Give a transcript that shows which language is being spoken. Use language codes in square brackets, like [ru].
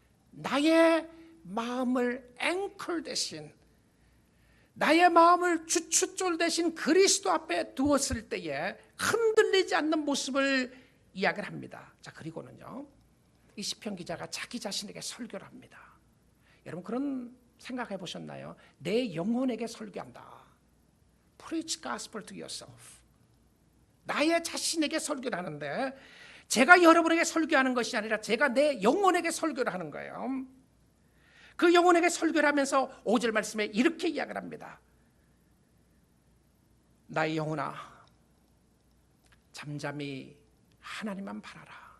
[ko] 나의 마음을 앵콜 대신, 나의 마음을 주춧돌 대신 그리스도 앞에 두었을 때에 흔들리지 않는 모습을 이야기를 합니다. 자, 그리고는요, 이 시편 기자가 자기 자신에게 설교를 합니다. 여러분 그런 생각해 보셨나요? 내 영혼에게 설교한다. [en] Preach gospel to yourself. [ko] 나의 자신에게 설교를 하는데 제가 여러분에게 설교하는 것이 아니라 제가 내 영혼에게 설교를 하는 거예요. 그 영혼에게 설교를 하면서 5절 말씀에 이렇게 이야기를 합니다. 나의 영혼아 잠잠히 하나님만 바라라.